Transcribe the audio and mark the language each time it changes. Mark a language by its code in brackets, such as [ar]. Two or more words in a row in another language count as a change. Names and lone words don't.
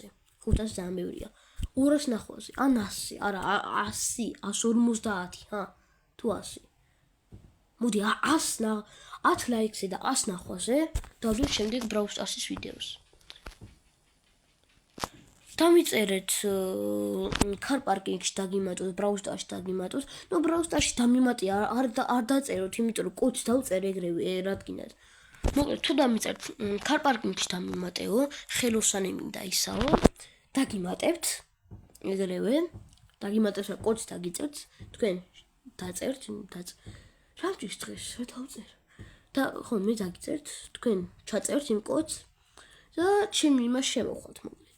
[ka] 500 ძალიან ბევრია. 200 ნახვაზე, ან 100, არა 100, 150, თუ 100. მოდი 10 ლაიქზე და 100 ნახვაზე დავდივართ შემდეგ Brawl Stars-ის ვიდეოს. დამიწერეთ [en] car parking- [ka] ში დაგიმატოთ, browser-ში დაგიმატოთ. ნუ browser-ში დამიმატი არ დაწეროთ, იმიტომ რომ კოდს დავწერე ეგრევე რადგინად. მოკლედ თუ დამიწერთ [en] car parking- [ka] ში დამიმატეო, ხელოსანი მინდა ისაო, დაგიმატებთ ეგრევე. დაგიმატებთ და კოდს დაგიწერთ, თქვენ დაწერთ, რამჭის დღეს რა დავწერ. და ხო მე დაგიწერთ, თქვენ ჩაწერთ იმ კოდს და ჩემი იმას შემოხვალთ მოკლედ.